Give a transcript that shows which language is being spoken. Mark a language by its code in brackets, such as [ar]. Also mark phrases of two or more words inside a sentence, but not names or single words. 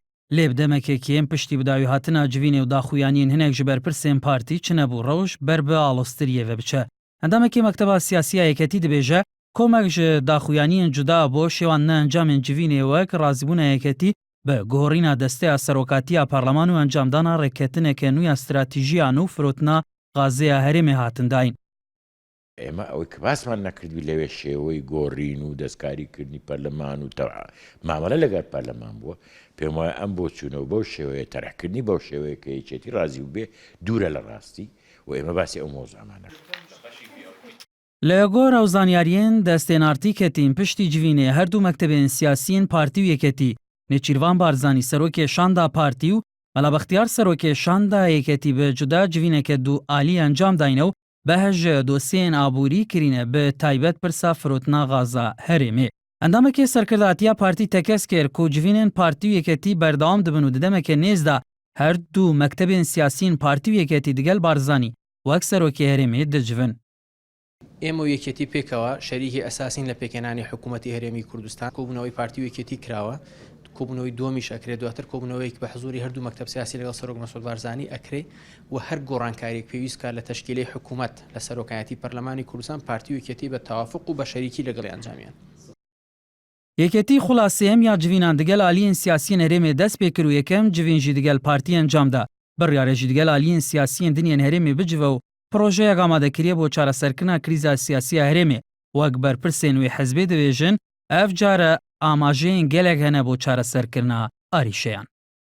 [ku] Lê bi demekekî ên piştî bi dawîhatina civînê û daxuyaniyên hinek ji berpirsên partî çi nebû rewş ber bi alostiriyê ve biçe. Endamekî Mekteba Siyasiya Yeketî dibêje komek ji daxuyaniyên cuda bo şêwan neencamên civînê wek razîbûna yeketî bi guhorîna desteya serokatiya parleman û encamdana rêketineke nû ya stratîjiyan û firotina gazêya herêmê hatin dayîn. [ckb] ئێمە ئەوەی کە باسمان نەکردوی لەوێ شێوەی گۆڕین و دەستکاریکردنی پەرلەمان و مامەلە لەگەر پەرلەمان بووە پێم وایە ئەم بۆ چوونەوە بەو شێوەیە تەرەحکردنی بەو شێوەیە کە یەکێتی ڕازی و بێ دوورە لە ڕاستی و ئێمە باسی ئەو مۆزامانە. لە گۆرە و [ku] زانیاریên destênartîketîn piştî civînê her du mektebên siyasî partî û yeketî Nêçîrvan Barzanî serokê şanda partî û Melabextiyar serokê şanda yeketî bi cuda civîneke du alî encam dayne û behez ji dosyeyên aborî kirîne bi taybet pirsa firotina gaza herêmê. Endamekê serkirdatiya partî tekez kir ku civînên partî û yeketî berdewam dibin û di demeke nêz de her du mektebên siyasîn partî û yeketî digel Barzanî wek serokê herêmê dicivin. [ckb] ئێمە و یەکێتی پێکەوە شەریکی ئەساسین لە پێکەنانی حکوومەتی هەرێمی کوردستان کۆبوونەوەی پارتی و یەکێتی کراوە کۆبوونەوەی دومیش ئەکرێت دواتر کۆبوونەوەیەک بە حزوری هەردوو مەکتەب سیاسی لەگەڵ سەرۆک مەسعود بارزانی ئەکرێ و هەر گۆڕانکاریێک پێویست کار لە تەشکیلەی حکوومەت لە سەرۆکایەتی پەرلەمانی کوردستان پارتی و یەکێتی بە تەوافق و بە شەریکی لەگەڵی ئەنجامیان. یەکێتی خولاسەیەم یا [ku] civînan digel aliyên siyasîên herêmê dest pê kir û yekem civîn jî digel partî encam da. Biryarê jî digel aliyên siyasî diniyên herêmê bicive û projeyek amadekiriye bo çareserkirina krîza siyasiya herêmê wek berpirsên wê hezbê dibêjin ev care amajeyên gelek hene bo çareserkirina arîşeyan.